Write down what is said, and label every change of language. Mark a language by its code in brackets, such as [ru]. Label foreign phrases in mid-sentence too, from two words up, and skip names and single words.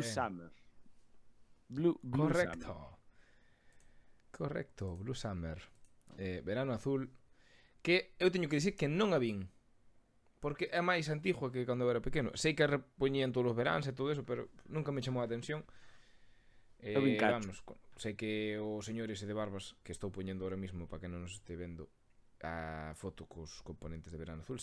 [es] Bien. [en] Summer. Blue [gl] Correcto. [en] Summer. [gl] Correcto, [en] Blue Summer. [gl] Verano Azul. Que eu teño que dicir que non a vin. Porque é máis antigua que cando eu era pequeno. Sei que a repoñían todos os veráns e todo eso, pero nunca me chamou a atención. Eu vin cacho. Vamos, sei que o señor ese de barbas que estou poñendo [es] ahora mismo [gl] para que non nos este vendo a foto cos componentes de Verano Azul.